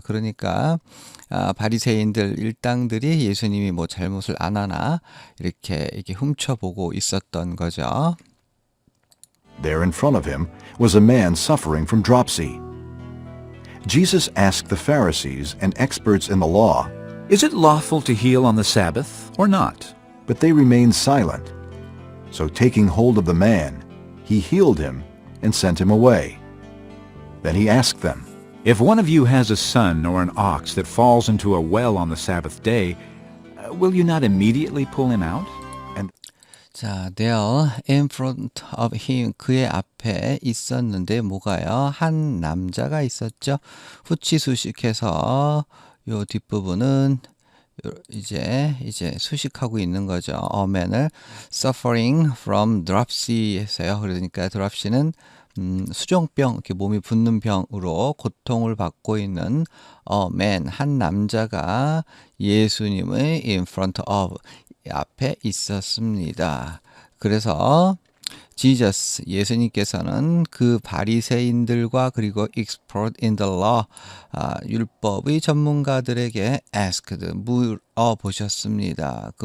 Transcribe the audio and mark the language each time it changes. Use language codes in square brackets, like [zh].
[ko] 그러니까 바리새인들 일당들이 예수님이 뭐 잘못을 안 하나 이렇게 훔쳐보고 있었던 거죠. [en] There in front of him was a man suffering from dropsy. Jesus asked the Pharisees and experts in the law, Is it lawful to heal on the Sabbath or not? but they remained silent. So taking hold of the man, he healed him and sent him away. Then he asked them, If one of you has a son or an ox that falls into a well on the Sabbath day, will you not immediately pull him out? [ko] 자, [en] there in front of him [ko] 그의 앞에 있었는데 뭐가요? 한 남자가 있었죠. 후치수식해서 요 뒷부분은 이제 수식하고 있는 거죠. [en] A man을 suffering from dropsy [ko] 했어요. 그러니까 dropsy는 수종병, 이렇게 몸이 붓는 병으로 고통을 받고 있는 man, 한 남자가 예수님의 [en] in front of [ko] 앞에 있었습니다. 그래서 Jesus, 예수님께서는 그 바리새인들과 그리고 [en] expert in the law, [ko] 율법의 전문가들에게 [en] asked, [ko] 물어보셨습니다.